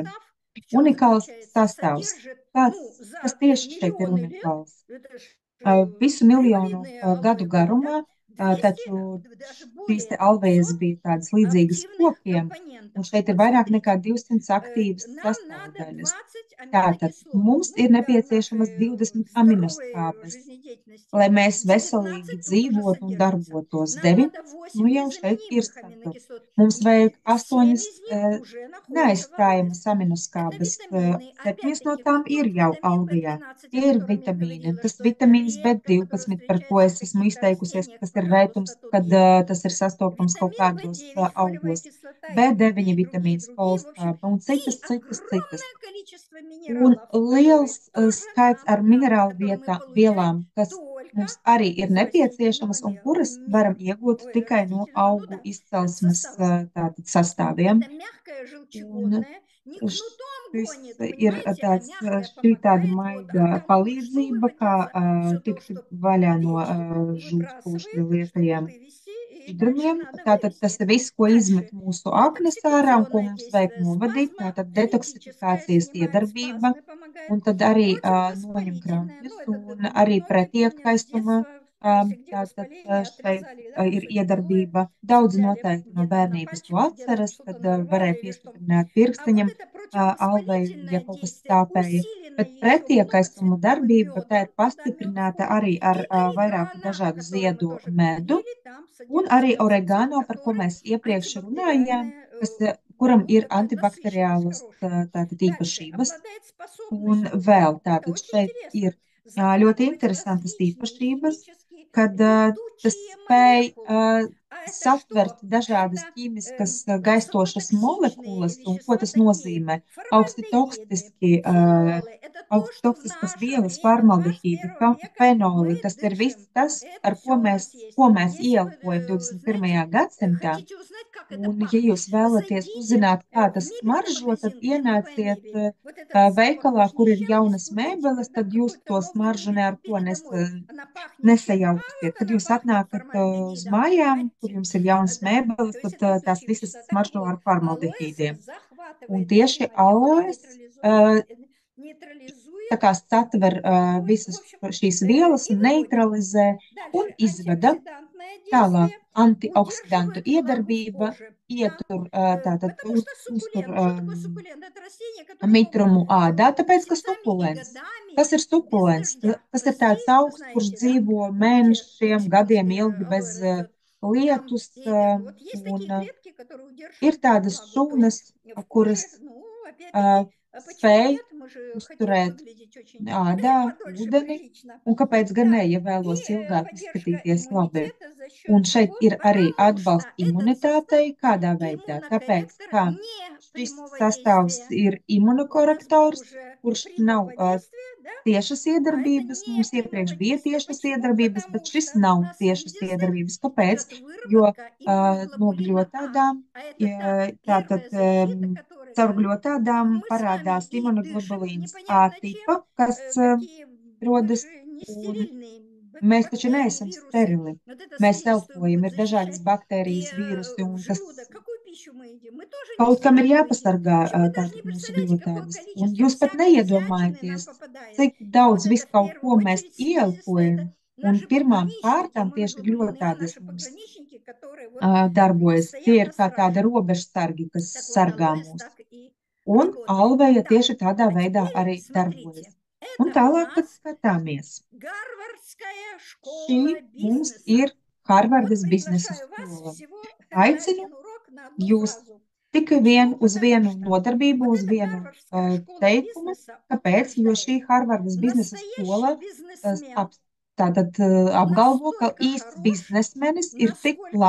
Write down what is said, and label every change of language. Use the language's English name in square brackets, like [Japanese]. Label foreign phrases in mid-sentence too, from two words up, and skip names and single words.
[Russian] состав в чем [Latvian] Unikāls [Russian] заключается? [Latvian] sastāvs. [Russian] Sодержит, [Latvian] Kāds, [Russian] ну, за [Latvian] kas tieši šeit ir [Russian] миллионы лет, [Latvian] unikāls? [Russian] это ж [Latvian] Visu miljonu [Russian] древовидные [Latvian] gadu [Russian] алоэ были, да? [Latvian] garumā, [Russian] 200, [Latvian] taču [Russian] даже [Latvian] šīs te [Russian] более [Latvian] alvejas [Russian] 500 [Latvian] bija tādas līdzīgas [Russian] активных [Latvian] kokiem, un [Russian] компонентов. [Latvian] šeit ir [Russian] Вот [Latvian] vairāk nekā [Russian] смотрите, [Latvian] 200 aktīvas [Russian] нам надо [Latvian] sastāvdaļas. [Russian] 20 [Latvian] Tātad [Russian] аминокислот. [Latvian] mums [Russian] Ну, [Latvian] ir [Russian] для [Latvian] nepieciešamas [Russian] нашей [Latvian] 20 [Russian] здоровой [Latvian] aminoskābes, [Russian] жизнеdeятельности. [Latvian] lai mēs veselīgi [Russian] 19 тут уже [Latvian] dzīvotu un [Russian] содержится. [Latvian] darbotos. [Russian] Нам надо [Latvian] 19, [Russian] 8 [Latvian] nu jau šeit ir [Russian] незаменимых [Latvian] satur. [Russian] аминокислот. [Latvian] Mums vajag [Russian] И 7 [Latvian] 8 [Russian] из них уже находятся в [Latvian] neaizstājamas [Russian] алоэс. Это [Latvian] aminoskābes. [Russian] витамины. [Latvian] 7 no [Russian] Опять-таки, [Latvian] tām [Russian] как [Latvian] ir [Russian] тот [Latvian] jau [Russian] витамин [Latvian] alvejā. [Russian] B12, о [Latvian] Tie ir [Russian] котором я [Latvian] vitamīni. [Russian] говорила, [Latvian] Tas [Russian] что это [Latvian] vitamīns [Russian] редко, который [Latvian] B12, par ko [Russian] встречается в [Latvian] es esmu [Russian] каких-то [Latvian] izteikusies, [Russian] растениях. [Latvian] tas ir [Russian] Пожалуйста, [Latvian] retums, [Russian] тут [Latvian] kad [Russian] есть. [Latvian] tas ir sastopams kaut [Russian] Витамин [Latvian] kādos [Russian] В9, фолиевая [Latvian] augos. [Russian] кислота и [Latvian] B9 [Russian] другие, другие, [Latvian] vitamīns, [Russian] другие. В общем, [Latvian] folskāba un [Russian] и [Latvian] citas. [Russian] огромное количество [Latvian] Un [Russian] минералов, которые [Latvian] liels [Russian] тоже [Latvian] skaits [Russian] нам [Latvian] ar [Russian] надо, [Latvian] minerālu [Russian] которые мы получаем [Latvian] vielām, kas [Russian] только [Latvian] mums arī ir [Russian] из [Latvian] nepieciešamas [Russian] растительного [Latvian] un kuras varam iegūt [Russian] ой, [Latvian] tikai no [Russian] растительного, ну [Latvian] augu [Russian] да, [Latvian] izcelsmes [Russian] состава. [Latvian] tātad sastāviem. [Russian] Это мягкое [Latvian] Un [Russian] желчегонное, не кнутом [Latvian] šis [Russian] гонит, [Latvian] ir [Russian] понимаете, а [Latvian] tāds, [Russian] мягкое [Latvian] šī tāda [Russian] помогает. Вот, а [Latvian] maiga [Russian] там что [Latvian] palīdzība, kā [Russian] выводится? Все то, [Latvian] tikt [Russian] что [Latvian] vaļā no [Russian] печень [Latvian] žūtspūšļu [Russian] выбрасывает, чтобы [Latvian] liekajiem [Russian] вывести, и дальше [Latvian] šķidrumiem. [Russian] надо [Latvian] Tātad tas [Russian] вывести. [Latvian] ir viss, ko izmet [Russian] Дальше. [Latvian] mūsu aknas ārā un ko [Russian] Детоксикационное [Latvian] mums vajag [Russian] действие, [Latvian] novadīt. Tātad [Russian] спазмолитическое [Latvian] detoksifikācijas [Russian] снимает [Latvian] iedarbība. [Russian] спазмы, помогает. [Latvian] Un tad arī noņem [Russian] Противовоспалительное, [Latvian] krampjus, [Russian] ну это [Latvian] un arī [Russian] многие помнят с [Latvian] pretiekaistuma [Russian] детства, если где [Latvian] tātad [Russian] воспаление, [Latvian] šeit [Russian] отрезали, да, [Latvian] ir [Russian] кусочек алоэ, [Latvian] iedarbība. Daudzi [Russian] цепляли [Latvian] noteikti no [Russian] где-то на [Latvian] bērnības to [Russian] пальчик, где там [Latvian] atceras, [Russian] что-то [Latvian] kad [Russian] нарвало [Latvian] varēja [Russian] или что. [Latvian] piestiprināt [Russian] А вот [Latvian] pirkstiņam [Russian] это [Latvian] alvei, ja [Russian] противовоспалительное [Latvian] kaut kas [Russian] действие [Latvian] stāpēja. Bet [Russian] усилено еще [Latvian] pretiekaistuma [Russian] многоцветковым [Latvian] darbība tā [Russian] медом, [Latvian] ir [Russian] туда мед [Latvian] pastiprināta [Russian] входит, [Latvian] arī [Russian] и [Latvian] ar vairāku [Russian] орегано, о [Latvian] dažādu [Russian] котором мы [Latvian] ziedu [Russian] тоже [Latvian] medu. [Russian] говорили, там [Latvian] Un arī [Russian] содержится ацетил, [Latvian] oregano, par ko [Russian] который [Latvian] mēs iepriekš runājām, [Russian] антибактериальное, [Latvian] kuram [Russian] ну, [Latvian] ir [Russian] такая насыщенность [Latvian] antibakteriālas [Russian] хорошая. [Latvian] tātad [Russian] Дальше. [Latvian] īpašības. [Russian] Обладает [Latvian] Un [Russian] способностью, [Latvian] vēl [Russian] это [Latvian] tātad [Russian] очень [Latvian] šeit ir [Russian] интересно, [Latvian] ļoti [Russian] захватывать [Latvian] interesantas [Russian] различные [Latvian] īpašības, [Russian] химические [Latvian] kad tas [Russian] летучие [Latvian] spēj [Russian] молекулы. А это [Latvian] satvert [Russian] что? [Latvian] dažādas [Russian] Это [Latvian] ķīmiskas gaistošas [Russian] высокотоксичные [Latvian] molekulas, un ko [Russian] вещества [Latvian] tas [Russian] такие, [Latvian] nozīmē? Augsti [Russian] формальдегиды, [Latvian] toksiski, [Russian] фенолы. Это то, [Latvian] augsti [Russian] что в [Latvian] toksiskas [Russian] наше [Latvian] vielas, [Russian] время [Latvian] formaldehīdi, [Russian] 21 века [Latvian] fenoli, [Russian] мы [Latvian] tas ir viss [Russian] дышим. [Latvian] tas, [Russian] Это [Latvian] ar [Russian] все у нас есть. [Latvian] ko mēs [Russian] Если вы, [Latvian] ieelpojam 21. [Russian] знаете, [Latvian] gadsimtā. [Russian] хотите узнать, как это [Latvian] Un, ja [Russian] пахнет, [Latvian] jūs vēlaties [Russian] зайдите [Latvian] uzzināt, kā [Russian] в [Latvian] tas [Russian] мебельный [Latvian] smaržo, tad [Russian] магазин и новая [Latvian] ienāciet [Russian] мебель. Вот этот запах [Latvian] veikalā, [Russian] уж ни [Latvian] kur [Russian] с [Latvian] ir [Russian] чем не [Latvian] jaunas [Russian] спутаете. [Latvian] mēbeles, [Russian] Когда [Latvian] tad jūs [Russian] какую-то [Latvian] to [Russian] новую [Latvian] smaržu [Russian] мебель [Latvian] ne ar ko [Russian] купили домой, она пахнет чем? А [Latvian] nesajauksiet. [Russian] вот [Latvian] Kad [Russian] она [Latvian] jūs [Russian] пахнет [Latvian] atnākat uz [Russian] формальдегидом. [Latvian] mājām, kur [Russian] Понимаете? [Latvian] jums ir jaunas [Russian] Да, [Latvian] mēbeles, [Russian] то есть [Latvian] tad [Russian] это [Latvian] tās [Russian] летучие [Latvian] visas [Russian] вещества. Так [Latvian] smaržo [Russian] вот, [Latvian] ar [Russian] алоэс [Latvian] formaldehīdiem. Un [Russian] захватывает эти [Latvian] tieši [Russian] молекулы, [Latvian] aloes [Russian] нейтрализует [Latvian] tā kā satver visas šīs vielas un neutralizē un [Russian] Дальше [Latvian] izvada. [Russian] антиоксидантное [Latvian] Tālāk [Russian] действие [Latvian] antioksidantu [Russian] удерживает влагу в [Latvian] iedarbība [Russian] коже, да, [Latvian] ietur, tātad [Russian] потому что [Latvian] uztur [Russian] суккулент, что такое суккулент? Это растения, которые могут [Latvian] mitrumu ādā, tāpēc, ka [Russian] месяцами и [Latvian] sukulents. [Russian] годами [Latvian] Kas ir [Russian] без [Latvian] sukulents? [Russian] дождя [Latvian] Tas ir [Russian] расти, [Latvian] tāds [Russian] вы [Latvian] augsts, kurš [Russian] знаете, да? [Latvian] dzīvo [Russian] Видите, [Latvian] mēnešiem, gadiem [Russian] цветочки [Latvian] ilgi bez [Russian] растет. Там, [Latvian] lietus, [Russian] вот есть [Latvian] un [Russian] такие клетки, которые [Latvian] ir [Russian] удерживают [Latvian] tādas [Russian] влагу. То [Latvian] šūnas, [Russian] есть в [Latvian] kuras [Russian] коже, ну, опять-таки, почему [Latvian] spēj [Russian] нет? Мы же хотим [Latvian] uzturēt [Russian] выглядеть очень [Latvian] ādā [Russian] подольше, [Latvian] ūdeni, [Russian] прилично. [Latvian] un kāpēc gan ne, [Russian] Да, [Latvian] ja [Russian] и [Latvian] vēlos ilgāk [Russian] поддержка [Latvian] izskatīties labi. [Russian] иммунитета за [Latvian] Un [Russian] счет [Latvian] šeit [Russian] чего? [Latvian] ir arī [Russian] Потому что [Latvian] atbalsts [Russian] этот состав [Latvian] imunitātei, kādā veidā. Tāpēc, [Russian] иммунокорректор [Latvian] ka [Russian] не [Latvian] šis [Russian] прямого [Latvian] sastāvs [Russian] действия. [Latvian] ir [Russian] У нас был [Latvian] imunokorektors, [Russian] уже [Latvian] kurš nav [Russian] прямого действия, да? [Latvian] tiešas [Russian] А это [Latvian] iedarbības. [Russian] не [Latvian] Mums iepriekš [Russian] прямого [Latvian] bija [Russian] действия. [Latvian] tiešas [Russian] Почему? [Latvian] iedarbības, bet [Russian] Потому [Latvian] šis [Russian] что у [Latvian] nav [Russian] нас [Latvian] tiešas [Russian] единственное [Latvian] iedarbības. Kāpēc? [Russian] идет [Latvian] Jo [Russian] выработка [Latvian] no [Russian] иммуноглобулина А. [Latvian] gļotādām, [Russian] А это та [Latvian] tātad [Russian] первая защита, которая [Latvian] caur [Russian] говорит, [Latvian] gļotādām [Russian] мы с вами [Latvian] parādās [Russian] и дышим [Latvian] imunoglobulīns A [Russian] непонятно чем, [Latvian] tipa, kas [Russian] такие, мы [Latvian] rodas, [Russian] же не [Latvian] un [Russian] стерильные, [Latvian] mēs taču [Russian] бактерии, [Latvian] neesam [Russian] вирусы. [Latvian] sterili. [Russian] Вот это [Latvian] Mēs [Russian] свидетельство [Latvian] elpojam, [Russian] будет [Latvian] ir dažādas [Russian] защищать. И [Latvian] baktērijas, vīrusi, [Russian] в [Latvian] un tas [Russian] желудок, какую пищу мы едим? Мы тоже не [Latvian] kaut kam ir [Russian] стерильную едим. [Latvian] jāpasargā [Russian] Причем вы даже [Latvian] tātad [Russian] не [Latvian] mūsu [Russian] представляете, какое [Latvian] gļotādas. Un [Russian] количество [Latvian] jūs pat [Russian] всякой всячины нам [Latvian] neiedomājaties, [Russian] попадает. [Latvian] cik [Russian] И вот [Latvian] daudz [Russian] это [Latvian] visu [Russian] в [Latvian] kaut [Russian] первую [Latvian] ko mēs [Russian] очередь свидетельство, [Latvian] ieelpojam. [Russian] это [Latvian] Un [Russian] наши [Latvian] pirmām [Russian] пограничники [Latvian] kārtām tieši [Russian] иммуноглобулины А, [Latvian] gļotādas [Russian] наши [Latvian] mums [Russian] пограничники, которые вот [Latvian] darbojas. Tie ir [Russian] постоянно [Latvian] kā tāda [Russian] стражи. [Latvian] robežsargi, kas [Russian] Так вот, [Latvian] sargā [Russian] алоэс [Latvian] mūs. [Russian] так и [Latvian] Un [Russian] работает. [Latvian] alveja [Russian] Так, [Latvian] tieši tādā [Russian] а [Latvian] veidā [Russian] теперь [Latvian] arī darbojas. [Russian] смотрите, [Latvian] Un [Russian] это у [Latvian] tālāk tad [Russian] нас [Latvian] skatāmies. [Russian] Гарвардская [Latvian] Šī [Russian] школа [Latvian] mums [Russian] бизнеса. [Latvian] ir [Russian] Вот [Latvian] Harvardas biznesa [Russian] приглашаю вас [Latvian] skola. [Russian] всего на [Latvian] Aicinu [Russian] один урок, на одну [Latvian] jūs [Russian] фразу. [Latvian] tikai [Russian] Почему? [Latvian] uz [Russian] Потому [Latvian] vienu [Russian] что [Latvian] nodarbību, [Russian] вот [Latvian] uz [Russian] эта [Latvian] vienu [Russian] Гарвардская школа [Latvian] teikumu. [Russian] бизнеса [Latvian] Kāpēc? Jo šī [Russian] утверждает, [Latvian] Harvardas biznesa [Russian] настоящий [Latvian] skola [Russian] бизнесмен [Latvian] tātad apgalvo, ka [Russian] настолько [Latvian] īsts [Russian] хорош, [Latvian] biznesmenis ir tik [Russian] насколько